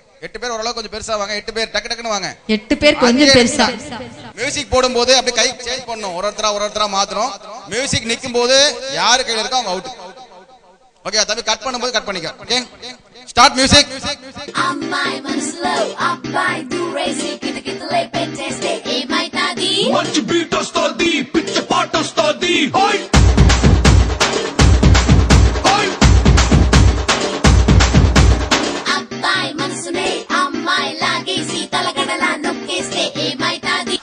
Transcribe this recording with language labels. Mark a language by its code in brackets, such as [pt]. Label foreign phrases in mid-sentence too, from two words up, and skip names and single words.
[ta] 8 பேர் ஓரளவு கொஞ்சம் பெருசா வாங்க. 8 பேர் டக்கு டக்குன்னு வாங்க. 8 பேர் கொஞ்சம் பெருசா. மியூசிக் போடும்போது அப்படியே கை சேஞ்ச் பண்ணணும். ஒரு ஒருத்தரா மாத்தணும். மியூசிக் நிக்கும் போது யாரு கையில இருக்கோ அவங்க அவுட். ஓகே தம்பி, கட் பண்ணும்போது கட் பண்ணிக்க. ஓகே [en] Start music. [te] అమ్మాయి మనసులో అబ్బాయి దూరేసి కితకితలై పెట్టేస్తే ఏమైతాది? మంచి బీట్ వస్తుంది, పిచ్చి పాట వస్తుంది. హోయ్ హోయ్. అబ్బాయి మనసునే అమ్మాయి లాగేసి తలగడలా నొక్కేస్తే ఏమైతాది?